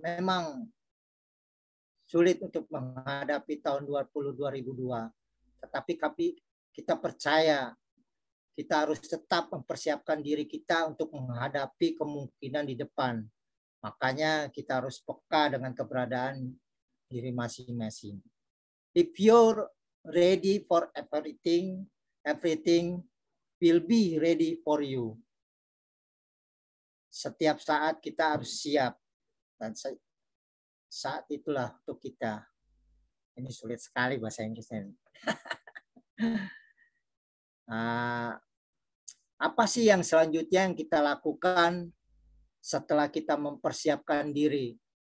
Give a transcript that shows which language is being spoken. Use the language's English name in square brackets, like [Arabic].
[Indonesian] Memang sulit untuk menghadapi tahun 2022, tetapi kita percaya kita harus tetap mempersiapkan diri kita untuk menghadapi kemungkinan di depan. Makanya kita harus peka dengan keberadaan diri masing-masing. [English] If you're ready for everything will be ready for you. [Indonesian] Setiap saat kita harus siap. Dan saat itulah untuk kita. Ini sulit sekali bahasa Inggrisnya. Apa sih yang selanjutnya yang kita lakukan setelah kita mempersiapkan diri?